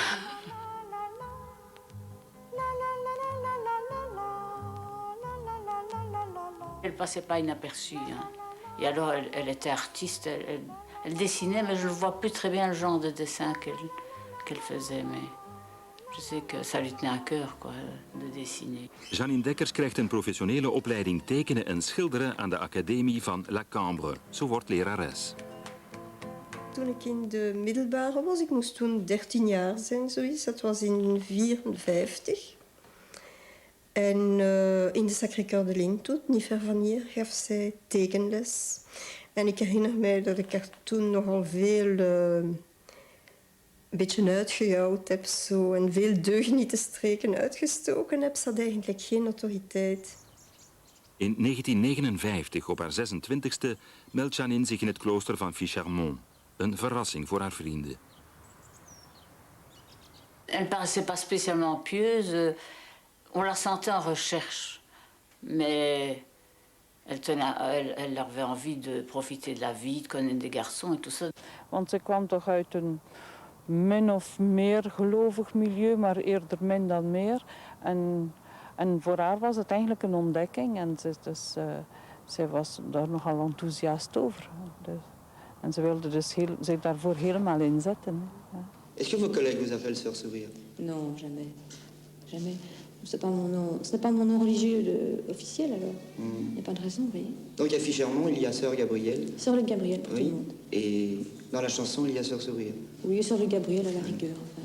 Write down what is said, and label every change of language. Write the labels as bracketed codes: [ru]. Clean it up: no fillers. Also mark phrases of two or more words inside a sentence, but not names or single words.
[fr] Elle passait pas inaperçue. Hein. Et alors, elle était artiste, elle dessinait, mais je ne vois plus très bien le genre de dessin qu'elle faisait. Mais je sais que ça lui tenait à cœur, quoi, de dessiner. [nl] Janine Dekkers krijgt een professionele opleiding tekenen en schilderen aan de Academie van La Cambre. Zo wordt lerares. Toen ik in de middelbare was, ik moest toen 13 jaar zijn, zoiets. Dat was in 1954. En in de Sacré-Cœur de Lintout, niet ver van hier, gaf zij tekenles. En ik herinner mij dat ik er toen nogal veel een beetje uitgejouwd heb zo, en veel deugnietenstreken uitgestoken heb. Ze had eigenlijk geen autoriteit. In 1959, op haar 26e, meldt Janine zich in het klooster van Ficharmont. Een verrassing voor haar vrienden. [fr] Elle ne paraissait pas spécialement pieuse. On la sentait en recherche. Mais elle avait envie de profiter de la vie, de connaître des garçons et tout ça. [nl] Want ze kwam toch uit een min of meer gelovig milieu, maar eerder min dan meer. En voor haar was het eigenlijk een ontdekking. En zij was daar nogal enthousiast over. En ze wilde dus zich daarvoor helemaal inzetten. Ja. [fr] Est-ce que vos collègues vous appellent Sœur Sourire? Non, jamais. Jamais. Ce n'est pas mon nom religieux officiel, alors. Il n'y a pas de raison, vous voyez. Donc à Ficharmont, il y a Sœur Gabrielle. Sœur le Gabriel, pour tout le monde. Et dans la chanson, il y a Sœur Sourire. Oui, Sœur le Gabriel, à la rigueur, enfin.